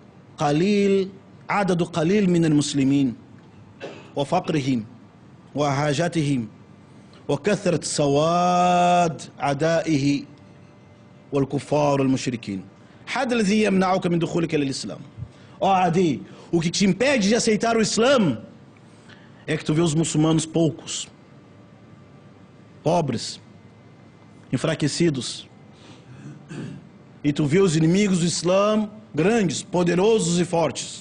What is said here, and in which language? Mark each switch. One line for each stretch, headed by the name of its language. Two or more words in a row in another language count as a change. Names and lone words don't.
Arabic: عدد قليل من المسلمين وفقرهم وحاجتهم وكثرة سواد عدائه والكفار والمشركين. هذا الذي يمنعك من دخولك للإسلام.
Portuguese: Ó Adi, o que te impede de aceitar o Islã é que tu vê os muçulmanos poucos, pobres, enfraquecidos, e tu vê os inimigos do Islã grandes, poderosos e fortes.